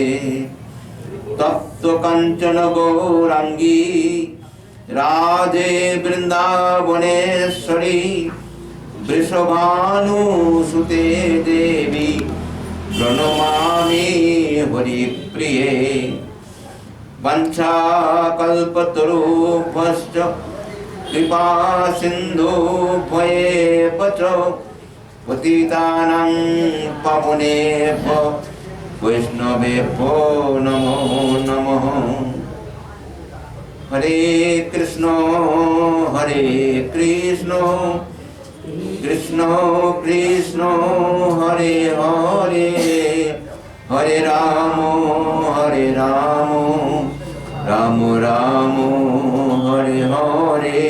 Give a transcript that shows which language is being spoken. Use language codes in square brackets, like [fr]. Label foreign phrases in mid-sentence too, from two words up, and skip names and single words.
[sa] তপ্ত কাঞ্চন গৌরাঙ্গী রাধে বৃন্দাবনেশ্বরী বৃষভানুসুতে দেবী প্রণমামি হরিপ্রিয়ে। বঞ্ছাকল্পতরুভ্যশ্চ কৃপা সিন্ধুভ্যেব চ পতিতানাং পাবনেভ্যো বৈষ্ণবেভ্যো নমো নমঃ। হরে কৃষ্ণ হরে কৃষ্ণ কৃষ্ণ কৃষ্ণ হরে হরে, হরে রাম রাম রাম হরে হরে।